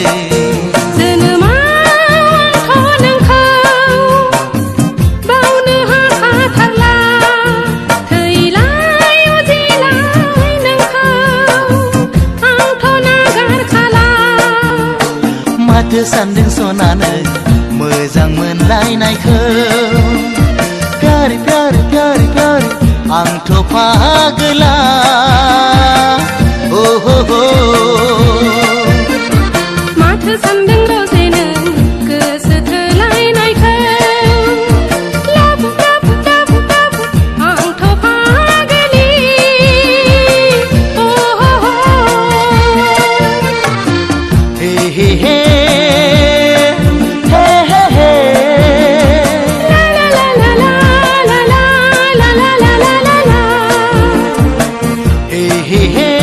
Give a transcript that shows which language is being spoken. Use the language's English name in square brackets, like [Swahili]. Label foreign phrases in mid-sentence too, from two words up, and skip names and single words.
[Bodo] जोनोमाव आंथ' नोंखौ बावनो हाखाथारला थैलाय उजिलाय नोंखौ आंथ' नागारखाला माथो सानदों सनानो मोजां मोनलायनायखौ [Hindi] प्यार प्यार प्यार प्यार [Bodo] आंथ' फागोला oh ho ho माथो सानदों रजे नों गोसो थोलायनायखौ लाबु लाबु लाबु लाबु आंथ' फागोलि oh ho ho हे हे हे हे हे हे la la la la la la la la la la la la हे हे हे